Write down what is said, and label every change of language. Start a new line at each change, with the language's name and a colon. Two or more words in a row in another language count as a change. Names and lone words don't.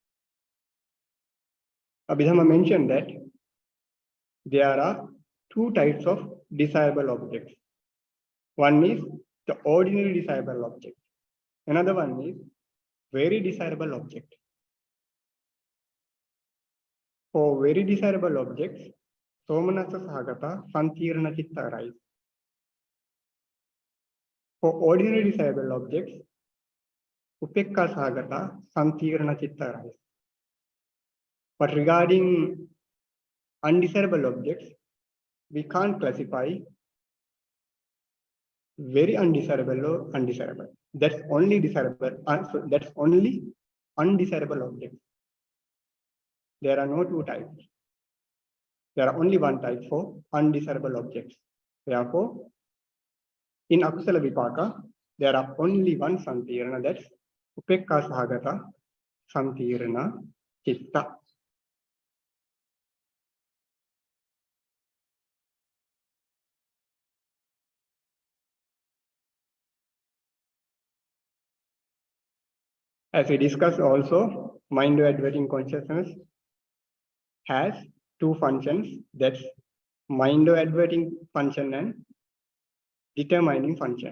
English: Abhidhamma mentioned that there are two types of desirable objects. One is the ordinary desirable object. Another one is very desirable object. For very desirable objects,
Pali: somanasa sahagata santirana chitta arises.
English: For ordinary desirable objects,
Pali: upekka sahagata santirana chitta arises.
English: But regarding undesirable objects, we can't classify very undesirable or undesirable. That's only desirable. That's only undesirable objects. There are no two types. There are only one type for undesirable objects. Therefore, in
Pali: akusala vipaka,
English: there are only one santirana, that's
Pali: upekka sahagata santirana chitta.
English: As we discussed also, mind-adverting consciousness has two functions, that's mind-adverting function and determining function.